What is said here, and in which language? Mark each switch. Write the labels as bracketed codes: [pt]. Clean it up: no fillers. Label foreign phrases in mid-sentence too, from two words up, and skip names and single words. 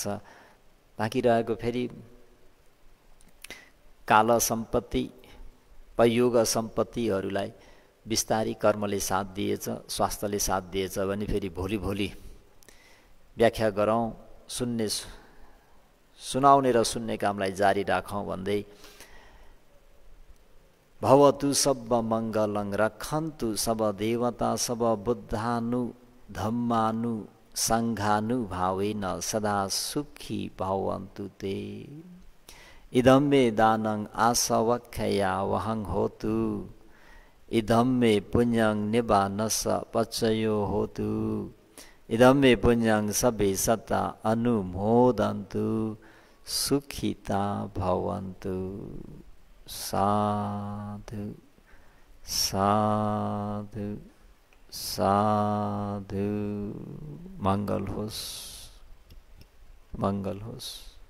[ne] बाँकी रहेको फेरि काल सम्पत्ति, पयोग सम्पत्तिहरूलाई बिस्तारी कर्मले साथ दिएछ, स्वास्थ्यले साथ दिएछ भने फेरि भोलि भोलि व्याख्या गरौँ, सुनाउने र सुन्ने कामलाई जारी राखौँ भन्दै [pi] भवतु सब मङ्गलं रक्षन्तु सब देवता सब बुद्धानु धम्मानु सङ्घानुभावेन सदा सुखी भवन्तु ते। इदं मे दानं आसवक्षया वहं होतु, इदं मे पुण्यं निबानस पचयो होतु, इदं मे पुण्यं सबे सता अनुमोदन्तु, सुखिता भवन्तु। साधु साधु साधु। [ne] मंगल होस्, मंगल होस्।